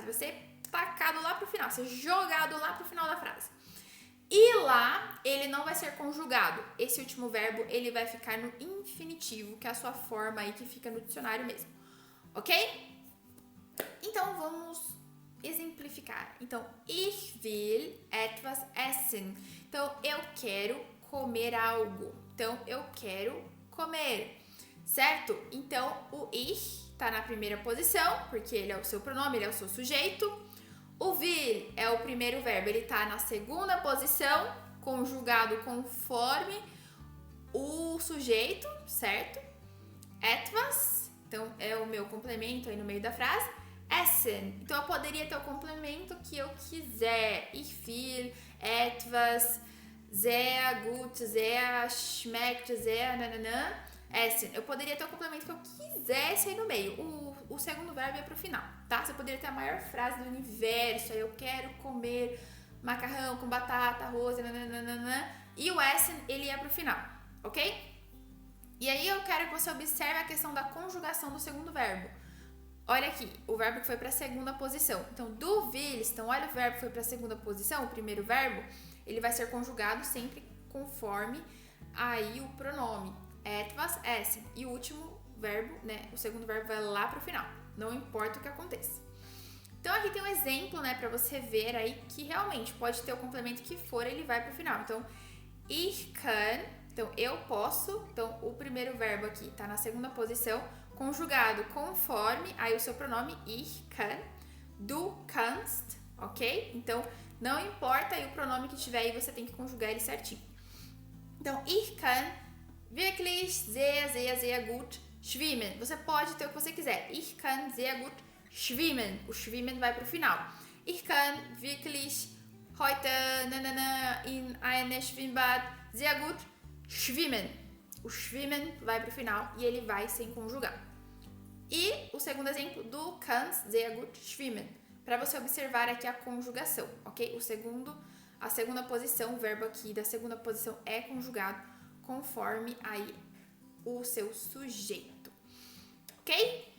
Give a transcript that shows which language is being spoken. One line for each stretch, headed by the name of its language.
Portuguese: Vai ser tacado lá pro final, ser jogado lá pro final da frase. E lá, ele não vai ser conjugado. Esse último verbo, ele vai ficar no infinitivo, que é a sua forma aí que fica no dicionário mesmo. Ok? Então, vamos exemplificar. Então,
German: ich will etwas essen.
Portuguese: Então, eu quero comer algo. Então, eu quero comer. Certo? Então, o ich tá na primeira posição, porque ele é o seu pronome, ele é o seu sujeito. O will é o primeiro verbo, ele tá na segunda posição, conjugado conforme o sujeito, certo? Etwas, então é o meu complemento aí no meio da frase. Essen, então eu poderia ter o complemento que eu quiser.
German: Ich will etwas sehr gut, sehr schmeckt, sehr nananã.
Portuguese: Essen, eu poderia ter o complemento que eu quisesse aí no meio. O segundo verbo é pro final, tá? Você poderia ter a maior frase do universo. Aí eu quero comer macarrão com batata, arroz, nananana. E o essen, ele é pro final, ok? E aí eu quero que você observe a questão da conjugação do segundo verbo. Olha aqui, o verbo que foi para a segunda posição. Então, do willst, então olha o verbo que foi para a segunda posição, o primeiro verbo, ele vai ser conjugado sempre conforme aí o pronome
German: etwas, essen.
Portuguese: E o último verbo, né, o segundo verbo vai lá para o final, não importa o que aconteça. Então, aqui tem um exemplo, né, para você ver aí que realmente pode ter o complemento que for, ele vai para o final. Então,
German: ich kann,
Portuguese: então eu posso, então o primeiro verbo aqui está na segunda posição, conjugado conforme aí o seu pronome
German: ich kann, du kannst,
Portuguese: ok? Então, não importa aí o pronome que tiver aí, você tem que conjugar ele certinho.
German: Então, ich kann wirklich sehr, sehr, sehr gut schwimmen.
Portuguese: Você pode ter o que você quiser.
German: Ich kann sehr gut schwimmen.
Portuguese: O
German: schwimmen
Portuguese: vai pro final.
German: Ich kann wirklich heute in einem Schwimmbad sehr gut schwimmen.
Portuguese: O schwimmen vai pro final e ele vai sem conjugar. E o segundo exemplo,
German: du kannst sehr gut schwimmen,
Portuguese: para você observar aqui a conjugação, ok? A segunda posição, o verbo aqui da segunda posição é conjugado conforme aí o seu sujeito, ok?